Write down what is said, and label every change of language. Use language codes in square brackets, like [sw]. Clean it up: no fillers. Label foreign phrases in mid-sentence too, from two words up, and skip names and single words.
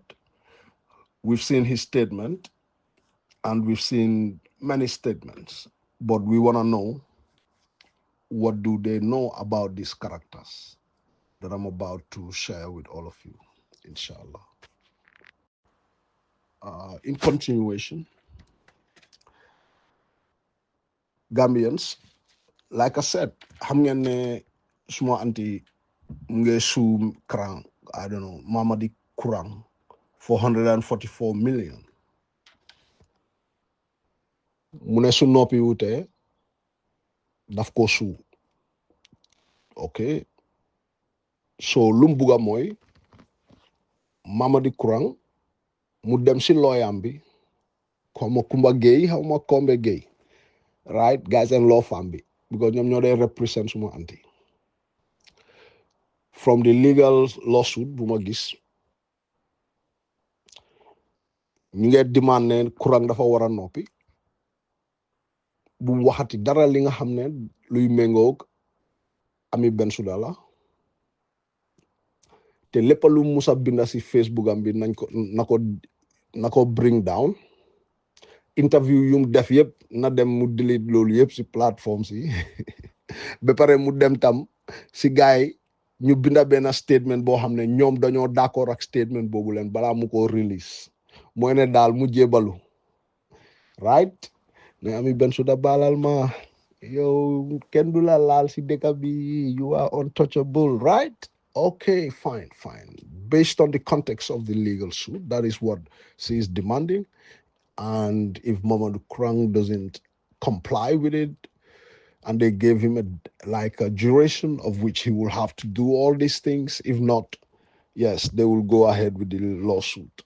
[en] We've seen his statement and we've seen many statements, but we want to know, what do they know about these characters that I'm about to share with all of you, inshallah. In continuation, Gambians, like I said, [wo] xam ngeen ne suma anti mu ngi suu Krang, [en] I don't know, [wo] Mamadi Kurang, 444 million. Mu ne su noppi wutee daf ko suu. Okay, so lu mu bugga mooy Mamadi Kurang mu dem si looyam bi, xaw ma Kumba Gueye xaw ma Kombe Gueye, [en] right, guys and law firm [wo] bi, because ñoom ñoo dee represent suma anti. [en] From the legal lawsuit [wo] bu ma gis, ñu ngi demand ne Kurang dafa war a noppi, bu mu waxati dara li nga xam ne luy méngoog Amie Bensouda la, te lépp lu musa binda si Facebook am bi nañ ko na ko [en] bring down. [wo] Interview yum def yëpp na dem mu delete loolu yëpp si plateformes yi ba pare mu dem tam si gaay ñu binda benn statement boo xam ne ñoom dañoo d'accord ak statement boobu leen balaa mu ko release, mooy ne daal mu jébalu, right, ne Amie Bensouda baalal ma, yow kenn du la laal si dëkk bi, [en] you are untouchable, right? Okay, fine. Based on the context of the legal suit, that is what she is demanding. And if Mamadou Krang doesn't comply with it, and they gave him a duration of which he will have to do all these things, if not, yes, they will go ahead with the lawsuit.